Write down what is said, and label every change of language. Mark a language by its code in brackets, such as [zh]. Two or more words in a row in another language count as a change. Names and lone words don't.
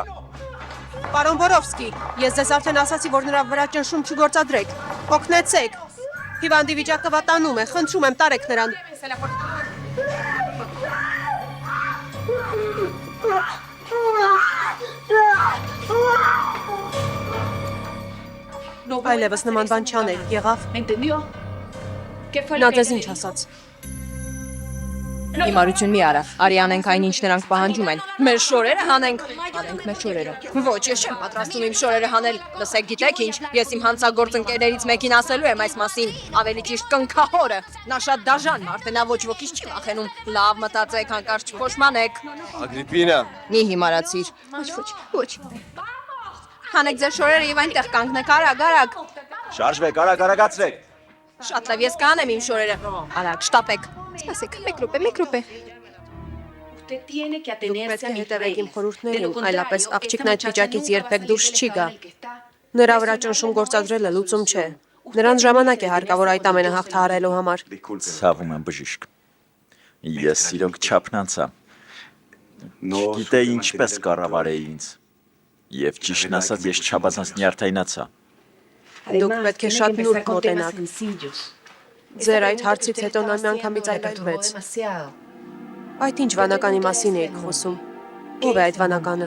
[hy] Պարոն Բորովսկի, ես ձեզ արդեն ասացի, որ նրա վրա ճնշում չգործադրեք։ Օգնեցեք։ Հիվանդի վիճակը վատանում է, խնդրում եմ, տարեք նրան։ Այլևս նման բան չանել, եղավ։ [es] ¿Entendió? ¿Qué fue [hy] Նա [es] lo que [hy] ձեզ ինչ ասաց։ Հիմարություն մի արա։ Արի անենք այն ինչ նրանք պահանջում են։ Մեր շորերը հանենք։ Հանենք մեր շորերը։ Ոչ, ես չեմ պատրաստում իմ շորերը հանել։ Լսեք, գիտեք ինչ, ես իմ հանցագործ ընկերներից մեկին ասելու եմ այս մասին, ավելի ճիշտ կնքահորը։ Նա շատ դաժան մարդ է, նա ոչ ոքից չի վախենում։ Լավ մտածեք, հանկարծ չփոշմանեք։ Ագրիպինա, Մի հիմարացիր։ Ոչ։ Հանեք ձեր շորերը եւ այնտեղ կանգնեք, արագ։ Շարժվեք, արագացրեք։ Շատ լավ, ես կանեմ իմ շորերը։ Արագ, շտապեք։ Սպասեք, մեկ րոպե։ [es] Usted tiene que [hy] Դուք [es] atenerse [hy] պետք [es] a [hy] է [es] mis [hy] հետևեք իմ [es] reglas. De lo [hy] խորհուրդներին, [es] contrario, [hy] այլապես [es] esta [hy] աղջիկն այդ [es] muchacha [hy] վիճակից [es] nunca [hy] երբեք [es] va a [hy] դուրս [es] salir [hy] չի [es] del [hy] գա։ [es] estado en el que está. [hy] Նրա վրա ճնշում գործադրելը լուծում չէ։ Նրան ժամանակ է հարկավոր այդ ամենը հաղթահարելու համար։ Ցավում եմ բժիշկ։ Ես իրոք չափնանցա։ Գիտե ինչպես կառավարեի ինձ։ Եվ ճիշտն ասած, ես չափազանց նյարդայնացա։ Դուք [es] Además, [hy] պետք է [es] tiene [hy] շատ [es] que [hy] նուրբ [es] empezar con temas [hy] մոտենաք։ [es] sencillos. [hy] Ձեր այդ հարցից հետո նա միանգամից այլայլվեց։ [es] Demasiado. [hy] Այդ ինչ վանականի մասին եք խոսում։ Ո՞վ է այդ վանականը։